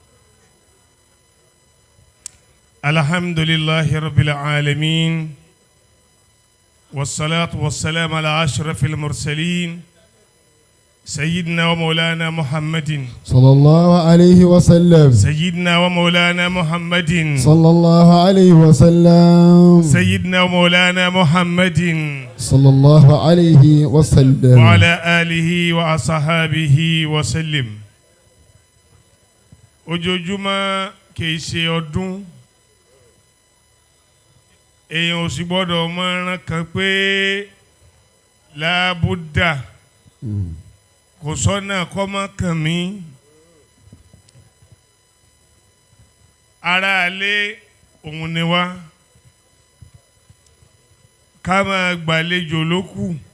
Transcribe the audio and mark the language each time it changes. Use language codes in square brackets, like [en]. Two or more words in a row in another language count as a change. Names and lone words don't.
[ar] الحمد لله رب العالمين والصلاة والسلام على أشرف المرسلين سيدنا ومولانا محمد صلى الله عليه وسلم. سيدنا ومولانا محمد صلى الله عليه وسلم. سيدنا ومولانا محمد صلى الله عليه وسلم وعلى آله وأصحابه وسلم. [yo] ojoojúmọ́ kìí ṣe ọdún èèyàn ò sì gbọ́dọ̀ mọ̀ràn kan pé lábúdà kò sọ́nà kọ́mọ kàn mí aráalé òun ni wá ká máa gbàlejò lókù.